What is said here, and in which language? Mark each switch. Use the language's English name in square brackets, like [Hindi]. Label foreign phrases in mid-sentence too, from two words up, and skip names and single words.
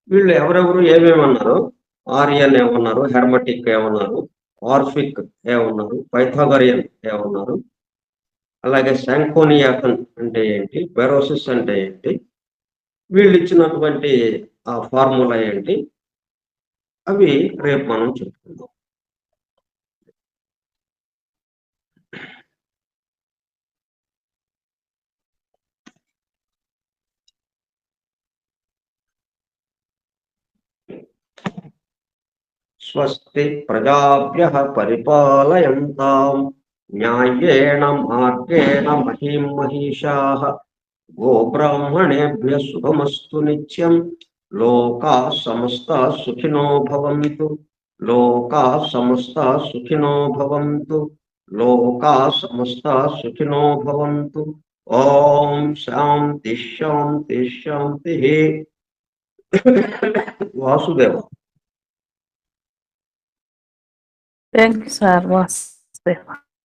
[Telugu] వీళ్ళు ఎవరెవరు ఏమేమన్నారు, ఆర్యన్ ఏమన్నారు, హెర్మటిక్ ఏమన్నారు, ఆర్ఫిక్ ఏమన్నారు, పైథాగరియన్ ఏమన్నారు, అలాగే శాంకోనియాకన్ అంటే ఏంటి, బెరోసిస్ అంటే ఏంటి, వీళ్ళు ఇచ్చినటువంటి ఆ ఫార్ములా ఏంటి, అవి రేపు మనం చెప్పుకుందాం. [Sanskrit] స్వస్తి ప్రజాభ్యః పరిపాలయంతాం న్యాయేణ మార్గేణ మహీం మహిషాః గోబ్రాహ్మణేభ్యः శుభమస్తు నిత్యం లోకాః సమస్తాః సుఖినో భవంతు లోకాః సమస్తాః సుఖినో భవంతు లోకాః సమస్తాః సుఖినో భవంతు. ఓం శాంతి శాంతి శాంతి. [Telugu] వాసుదేవ. [English] Thank you sir. [Telugu] వాసుదేవ.